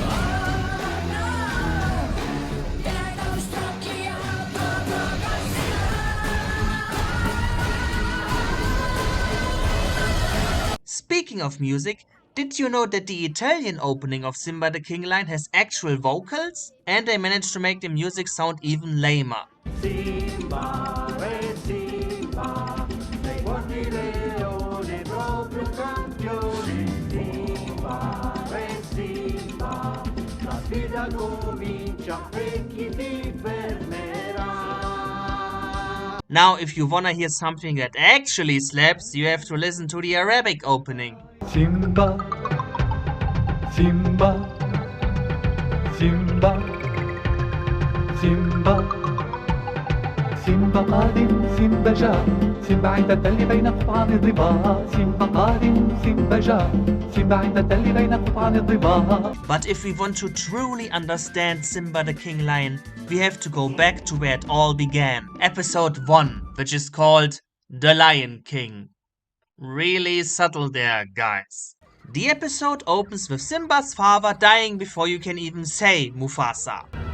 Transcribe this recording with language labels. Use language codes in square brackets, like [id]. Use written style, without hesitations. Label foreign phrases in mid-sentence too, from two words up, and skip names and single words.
[en] Speaking of music, did you know that the Italian opening of Simba the King Lion has actual vocals? And they managed to make the music sound even lamer. [it] Simba, re Simba, sei guardi leone proprio campione. Simba, re Simba, la sfida comincia e chi ti fermerà. [en] Now, if you wanna hear something that actually slaps, you have to listen to the Arabic opening. [ar] Simba, Simba, Simba, Simba, Simba قادم Simba جاء Simba عند التل بين قطعان الضباء Simba قادم Simba جاء Simba عند التل بين قطعان الضباء. [en] But if we want to truly understand Simba the King Lion, we have to go back to where it all began. Episode 1, which is called The Lion King. Really subtle there, guys. The episode opens with Simba's father dying before you can even say Mufasa.